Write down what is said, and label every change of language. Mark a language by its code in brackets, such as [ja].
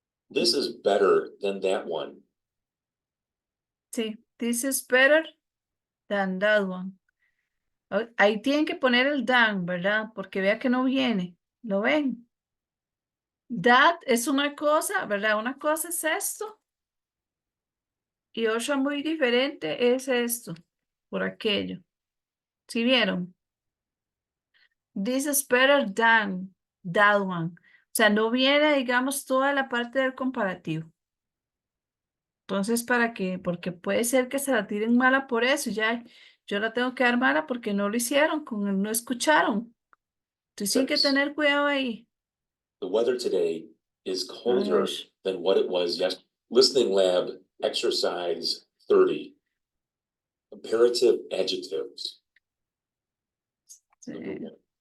[en] This is better than that one. Sí, this is better than that one. [es] Ahí tienen que poner el than, ¿verdad? Porque vea que no viene. ¿Lo ven? That es una cosa, ¿verdad? Una cosa es esto. Y otra muy diferente es esto, por aquello. ¿Sí vieron? [en] This is better than that one. [es] O sea, no viene, digamos, toda la parte del comparativo. Entonces, ¿para qué? Porque puede ser que se la tiren mala por eso. Ya, yo la tengo que dar mala porque no lo hicieron, no escucharon. Entonces, tienen que [en] Six. [es] tener cuidado ahí. [en] The weather today is colder [es] Vamos. [en] than what it was yesterday. Listening lab exercise 30. Comparative adjectives. Number [es] Sí. [en] one.